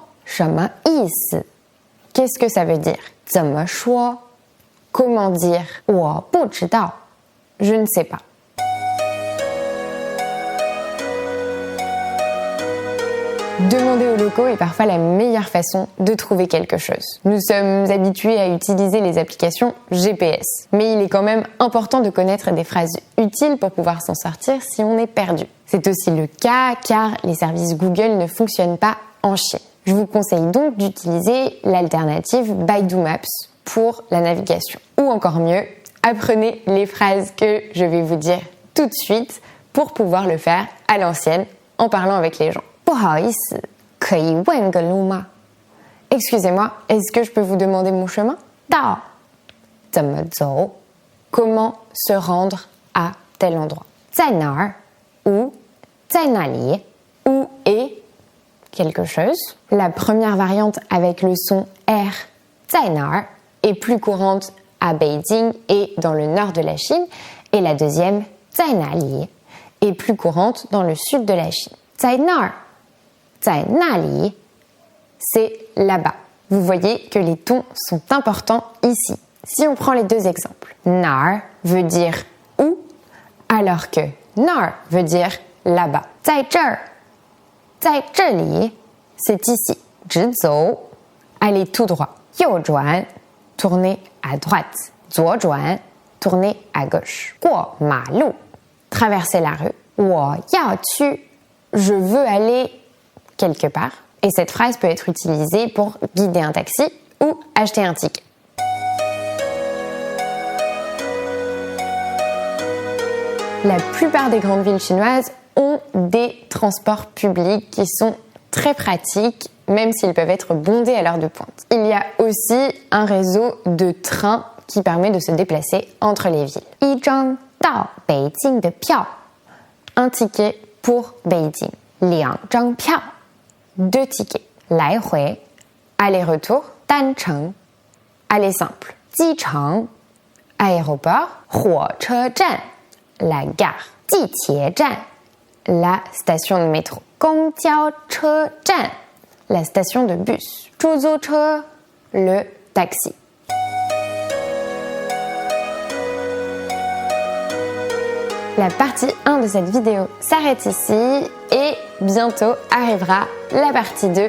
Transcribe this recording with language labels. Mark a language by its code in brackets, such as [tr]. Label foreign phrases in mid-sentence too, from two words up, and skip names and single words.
[zh] 什么意思? [fr] Qu'est-ce que ça veut dire? [zh] 怎么说? [fr] Comment dire? [zh] 我不知道. [fr] Je ne sais pas. Demander aux locaux est parfois la meilleure façon de trouver quelque chose. Nous sommes habitués à utiliser les applications GPS, mais il est quand même important de connaître des phrases utiles pour pouvoir s'en sortir si on est perdu. C'est aussi le cas car les services Google ne fonctionnent pas en Chine. Je vous conseille donc d'utiliser l'alternative Baidu Maps pour la navigation. Ou encore mieux, apprenez les phrases que je vais vous dire tout de suite pour pouvoir le faire à l'ancienne en parlant avec les gens. [zh] 不好意思, 可以问个路吗? [fr] Excusez-moi, est-ce que je peux vous demander mon chemin? [zh] 到, 怎么走? [fr] Comment se rendre à tel endroit? [zh] 在哪儿? Où? 在哪里? [fr] Où est quelque chose? La première variante avec le son R, [zh] 在哪儿, [fr] est plus courante à Beijing et dans le nord de la Chine, et la deuxième, [zh] 在哪里, [fr] est plus courante dans le sud de la Chine. [zh] 在那儿, 在那里, [fr] c'est là-bas. Vous voyez que les tons sont importants ici. Si on prend les deux exemples, nar veut dire où, alors que nar veut dire là-bas. [zh] 在这儿，在这里 [fr] c'est ici. [zh] 直走 [fr] aller tout droit. [zh] 右转 [fr] tourner à droite. [zh] 左转 [fr] tourner à gauche. [zh] 过马路 [fr] traverser la rue. [zh] 我要去 [fr] je veux aller quelque part. Et cette phrase peut être utilisée pour guider un taxi ou acheter un ticket. La plupart des grandes villes chinoises ont des transports publics qui sont très pratiques, même s'ils peuvent être bondés à l'heure de pointe. Il y a aussi un réseau de trains qui permet de se déplacer entre les villes. [zh] 一张到北京的票 [fr] un ticket pour Beijing. [zh] 两张票 [fr] deux tickets. 来回 aller-retour. 单程 aller simple. 机场 aéroport. 火车站 la gare. 地铁站 la station de métro. 公交车站 la station de bus. 出租车 le taxi. La partie 1 de cette vidéo s'arrête ici et bientôt arrivera la partie 2.